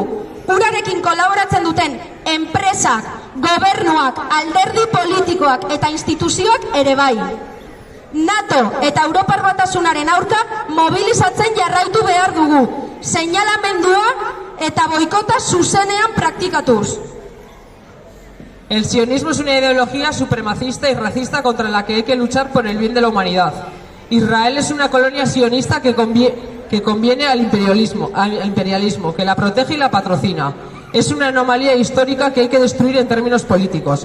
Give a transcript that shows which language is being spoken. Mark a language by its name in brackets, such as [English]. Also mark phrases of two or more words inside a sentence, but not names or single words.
[Basque] Urarekin kolaboratzen duten enpresak, gobernuak, alderdi politikoak eta instituzioak ere bai. NATO eta Europar Batasunaren aurka mobilizatzen jarraitu behar dugu, seinalamendua eta boikota zuzenean praktikatuz. [Spanish] El sionismo es una ideología supremacista y racista contra la que hay que luchar por el bien de la humanidad. Israel es una colonia sionista que conviene al imperialismo, que la protege y la patrocina. Es una anomalía histórica que hay que destruir en términos políticos.